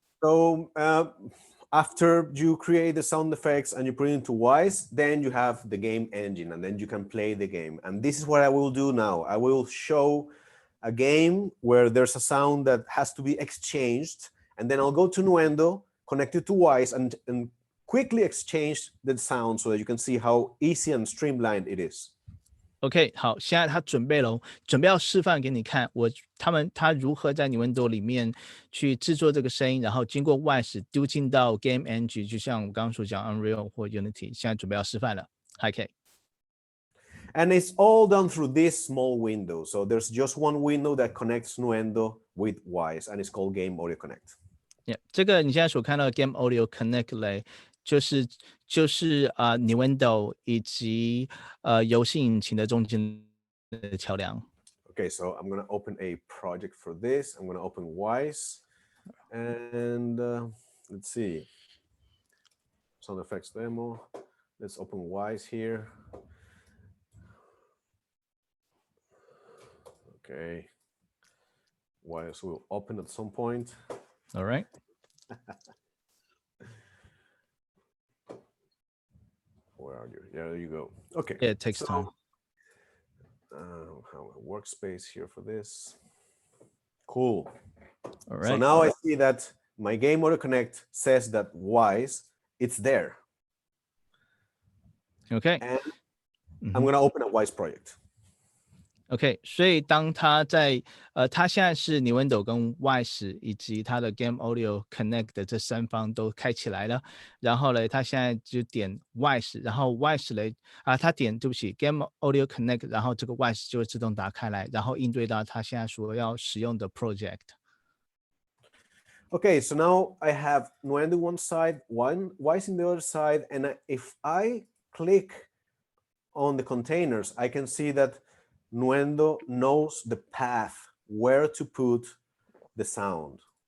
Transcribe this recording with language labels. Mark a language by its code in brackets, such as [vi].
[en] So after you create the sound effects and you put it into Wise, then you have the game engine, and then you can play the game. And this is what I will do now. I will show a game where there's a sound that has to be exchanged, and then I'll go to Nuendo, connect it to Wise, and quickly exchange the sound so that you can see how easy and streamlined it is. [zh] OK， 好，现在他准备了，准备要示范给你看，他如何在 Nuendo 里面去制作这个声音，然后经过 Wise 丢进到 Game Engine， 就像我刚刚所讲 Unreal 或 Unity， 现在准备要示范了。 OK。 [en] And it's all done through this small window. So there's just one window that connects Nuendo with Wise, and it's called Game Audio Connect. [zh] Yeah， 这个你现在所看到的 Game Audio Connect 嘞，就是Nuendo 以及游戏引擎的中间的桥梁。 [en] Okay, so I'm going to open a project for this. I'm going to open Wise, and let's see. Sound effects demo. Let's open Wise here. Okay. Wise will open at some point. All right. Where are you? There you go. Okay. Yeah, it takes time. Have a workspace here for this. Cool. All right. So now I see that my Game Audio Connect says that Wise, it's there. Okay. And I'm going to open a Wise project. [zh] OK， 所以当他在他现在是 Nuendo 跟 Wise 以及他的 Game Audio Connect 的这3方都开起来了，然后呢，他现在就点 Wise， 然后 Wise 嘞他点对不起 Game Audio Connect， 然后这个 Wise 就会自动打开来，然后应对到他现在所要使用的 project。 [en] Okay, so now I have Nuendo one side, Wise in the other side, and if I click on the containers, I can see that Nuendo knows the path where to put the sound.